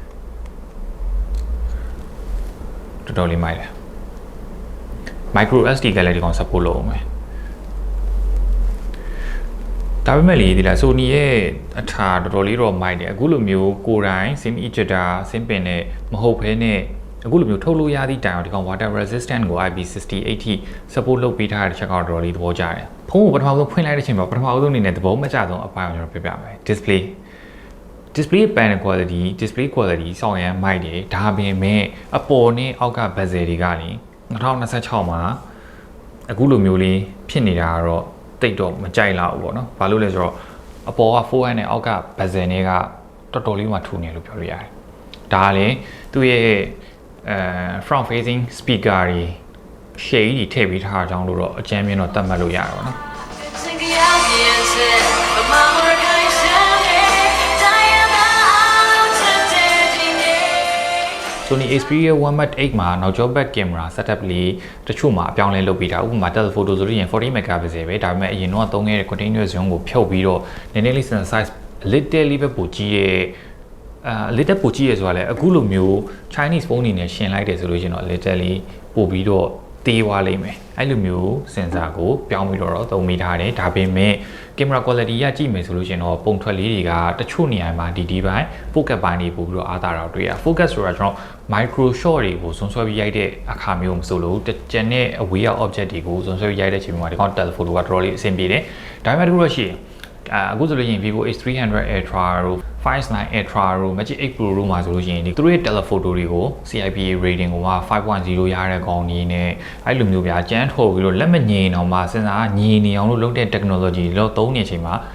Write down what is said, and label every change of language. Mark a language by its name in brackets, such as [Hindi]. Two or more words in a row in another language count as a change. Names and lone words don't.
[Burmese] တော်တော်လေးမိုက်တယ် [English] micro SD [Burmese] ကလည်းဒီကောင် support လုပ်အောင်မယ်ဒါပေမဲ့လေဒီလား Sony ရဲ့အထာတော်တော်လေးတော့မိုက်တယ်အခုလိုမျိုးကိုယ်တိုင် [English] SIM ejector SIM pin [Burmese] နဲ့မဟုတ်ဘဲ နဲ့အခုလိုမျိုးထုတ်လို့ရသည့်တိုင်အောင်ဒီကောင် [English] water resistant [Burmese] ကို IP68 ထိ support လုပ်ပေးထားတဲ့ချက်ကောင်တော်တော်လေးသဘောကျတယ်ဖုန်းကိုပထမဆုံးဖွင့်လိုက် တဲ့အချိန်မှာပထမဆုံးအနေနဲ့သဘောမကျဆုံးအပိုင်းကိုကျွန်တော်ပြပြမယ် [English] display panel quality display quality [Burmese] စောင့်ရမ်းမိုက်တယ်ဒါပေမဲ့အပေါ်နဲ့အောက်က bezel တွေကလေ2026မှာအခုလိုမျိုးလေးဖြစ်နေတာကတော့တိတ်တော့မကြိုက်လောက်ဘူးပေါ့နော်ဘာလို့လဲဆိုတော့အပေါ်က forehand နဲ့အောက်က bezel တွေကတော်တော်လေးမှထူနေလို့ပြောလို့ရတယ်ဒါလည်းသူ့ရဲ့ [English] front facing speaker [Burmese] တွေ shade တွေထည့်ပေးထားကြအောင်လို့တော့အကြမ်းမြင်တော့တတ်မှတ်လို့ရတယ်ပေါ့နော် Sony Xperia 1.8 မှာနောက်ကျော [English] back camera setup [Burmese] လေးတချို့မှာအပြောင်းလဲလုပ်ပေးတာဥပမာ telephoto ဆိုလို့ရင်40 megapixel ပဲဒါပေမဲ့အရင်တော့သုံးခဲ့တဲ့ [English] continuous zoom [Burmese] ကိုဖြုတ်ပြီးတော့နည်းနည်းလေး [English] sensor size little [Burmese] လေးပဲပိုကြီးရဲ့ little ပိုကြီးရဲဆိုတာလေအခုလိုမျိုး [English] Chinese phone [Burmese] တွေနဲ့ရှင်လိုက်တယ်ဆိုလို့ရှင်တော့ little လေးပို့ပြီးတော့တေးသွားလိမ့်မယ်အဲ့လိုမျိုး sensor ကိုပြောင်းပြီးတော့သုံးမိထား တယ်ဒါပေမဲ့ [English] camera quality [Burmese] ရကြည့်မယ်ဆိုလို့ရှင်တော့ပုံထွက်လေးတွေကတချို့နေရာမှာဒီပိုင်း focus ပိုင်းတွေပို့ပြီး တော့အားသာတာတွေ့ရ focus ဆိုတာကျွန်တော် [English] micro shot [Burmese] တွေကိုစွန်းဆွဲပြီးရိုက်တဲ့အခါမျိုးမဆိုလို့ကျန်တဲ့ [English] away object [Burmese] တွေကိုစွန်းဆွဲပြီးရိုက်တဲ့ချိန်မှာဒီကောင် telephoto ကတော်တော်လေးအဆင်ပြေတယ်ဒါပေမဲ့တခုတော့ရှိရင်အခုဆိုလို့ရင် Vivo X300 Ultra တို့ 5.9 Ultra တို့ Magic 8 Pro တို့မှာဆိုလို့ရှိရင်သူတို့ရဲ့ telephoto တွေကို [English] CIPA rating [Burmese] ကို5.0 ရတဲ့ကောင်ကြီးနဲ့အဲ့လိုမျိုးဗျာကျန်းထုတ်ပြီးတော့လက်မငြိမ်အောင်မှစဉ်းစားငြိမ်နေအောင်လို့လုပ်တဲ့ technology လို့သုံးနေချိန်မှာ